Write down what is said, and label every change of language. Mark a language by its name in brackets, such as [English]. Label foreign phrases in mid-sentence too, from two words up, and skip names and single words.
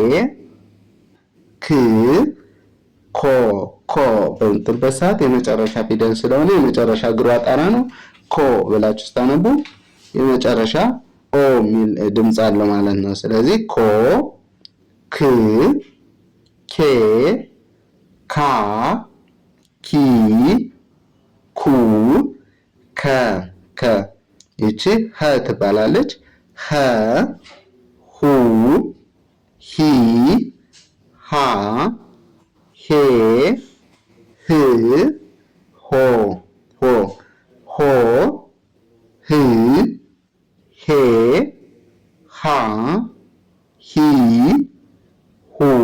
[Amharic] ክ ኮ በምትሉበት ሰዓት የመጨረሻ ፊደል ስለሆነ የመጨረሻ እግሩ አጣራ ነው። ኮ ብላችሁ ስታነቡ የመጨረሻ ኦ ሚል ድምጽ አለው ማለት ነው። ስለዚህ ኮ ክ ኬ ካ ኪ ኩ ከ ይቺ ሀ ትባላለች። ሀ ሁ ሂ ሃ ሄ ህ ሆ ሆ ህ ሄ ሃ ሂ ሁ